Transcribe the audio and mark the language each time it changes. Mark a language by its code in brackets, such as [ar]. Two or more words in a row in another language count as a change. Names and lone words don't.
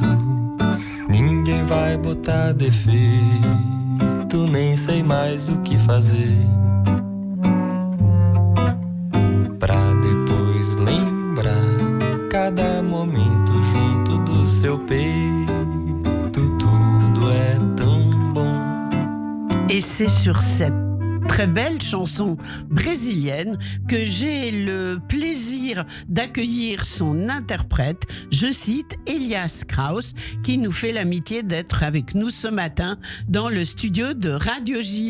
[pt] Ninguém vai botar defeito, nem sei mais o que fazer. Pra depois lembrar cada momento junto do seu peito. Tudo é tão bom. [fr] Et c'est sur cette très belle chanson brésilienne que j'ai le plaisir d'accueillir son interprète, je cite Elias Kraus, qui nous fait l'amitié d'être avec nous ce matin dans le studio de Radio J.